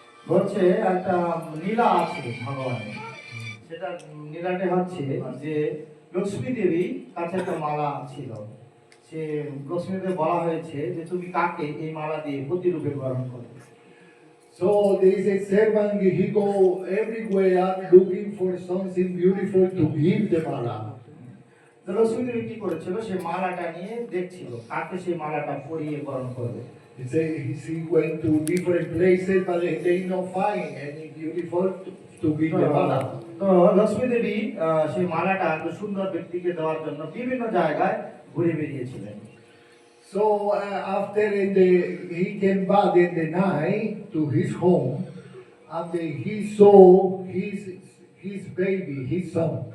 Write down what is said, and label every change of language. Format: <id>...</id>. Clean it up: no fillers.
<bn>বলছে একটা লীলা আছে ভগবানের, সেটা লীলাটা হচ্ছে যে লক্ষ্মী দেবী কাছে একটা মালা ছিল, সে লক্ষ্মীকে বলা হয়েছে যে তুমি কাকে এই মালা দিয়ে প্রতিরূপে গ্রহণ করবে।</bn> <en>So there is a servant, he go everywhere looking for something beautiful to give the mala.</en> <bn>তো লক্ষ্মী দেবী কি করেছিল, সে মালাটা নিয়ে দেখছিল কাকে সেই মালাটা পরিয়ে গ্রহণ করবে।</bn> <en>He went to different places, but they not find any beautiful to give the mala.</en> <bn>তো লক্ষ্মী দেবী সেই মালাটা এত সুন্দর ব্যক্তিকে দেওয়ার জন্য বিভিন্ন জায়গায় ঘুরে বেরিয়েছিলেন।</bn> <en>So after he came back in the night to his home, and he saw his baby, his son.</en>